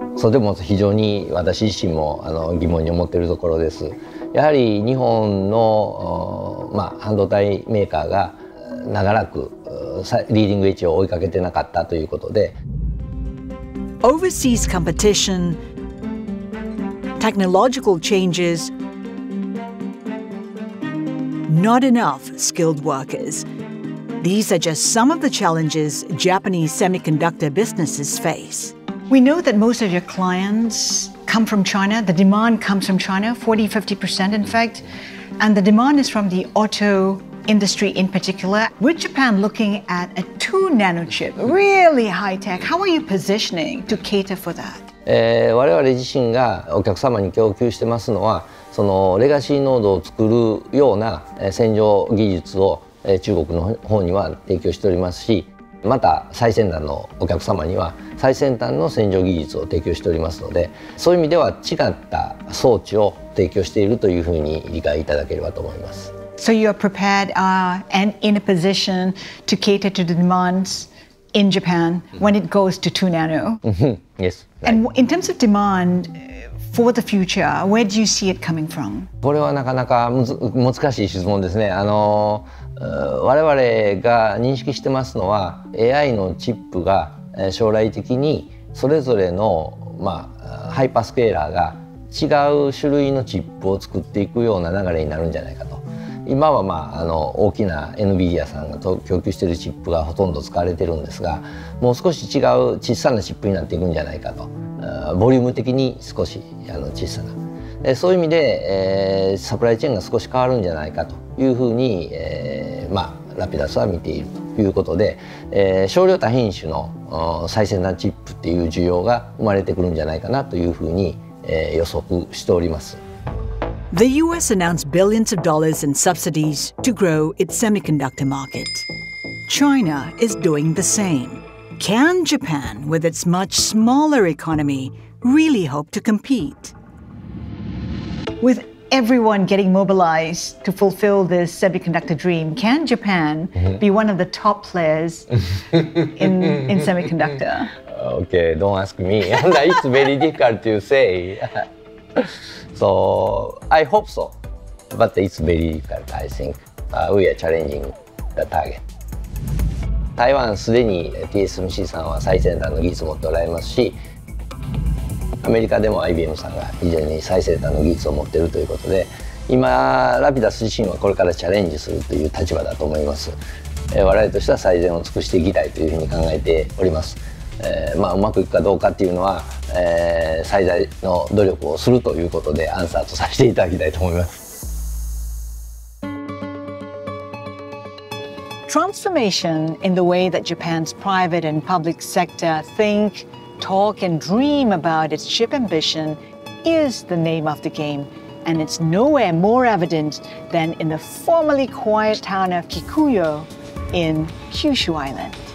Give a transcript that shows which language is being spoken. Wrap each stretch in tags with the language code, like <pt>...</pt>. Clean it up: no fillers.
<ja>それでも非常に私自身も疑問に思っているところです。やはり日本の半導体メーカーが長らくリーディングエッジを追いかけてなかったということで、</ja> <en>Overseas competition, technological changes, not enough skilled workers. These are just some of the challenges Japanese semiconductor businesses face. We know that most of your clients come from China. The demand comes from China, 40-50% in fact. And the demand is from the auto industry in particular. With Japan looking at a 2 nano chip, really high tech, how are you positioning to cater for that?</en> <ja>我々自身がお客様に供給してますのは、そのレガシーノードを作るような洗浄技術を中国の方には提供しておりますし、また最先端のお客様には最先端の洗浄技術を提供しておりますので、そういう意味では違った装置を提供しているというふうに理解いただければと思います。</ja> <en>So you are prepared and in a position to cater to the demands in Japan when it goes to 2 nano? Yes. And in terms of demand for the future, where do you see it coming from?</en> <ja>これはなかなか難しい質問ですね。我々が認識してますのは AI のチップが将来的にそれぞれのハイパースケーラーが違う種類のチップを作っていくような流れになるんじゃないかと。今は大きな NVIDIA さんが供給しているチップがほとんど使われてるんですが、もう少し違う小さなチップになっていくんじゃないかと。ボリューム的に少し小さな。そういう意味で、サプライチェーンが少し変わるんじゃないかというふうに、ラピダスは見ているということで、少量多品種の最先端チップっていう需要が生まれてくるんじゃないかなというふうに、予測しております。</ja> <en>The US announced billions of dollars in subsidies to grow its semiconductor market. China is doing the same. Can Japan, with its much smaller economy, really hope to compete? With everyone getting mobilized to fulfill this semiconductor dream, can Japan be one of the top players in semiconductor? Okay, don't ask me. It's very difficult to say. So I hope so, but it's very difficult. I think we are challenging the target.</en> <ja>台湾すでに TSMC さんは最先端の技術を持っておられますし、アメリカでも IBM さんが非常に最先端の技術を持っているということで、今ラピダス自身はこれからチャレンジするという立場だと思います。我々としては最善を尽くしていきたいというふうに考えております。うまくいくかどうかっていうのは、最大の努力をするということでアンサーとさせていただきたいと思います。</ja> <en>Transformation in the way that Japan's private and public sector think, talk, and dream about its chip ambition is the name of the game, and it's nowhere more evident than in the formerly quiet town of Kikuyo in Kyushu Island.</en>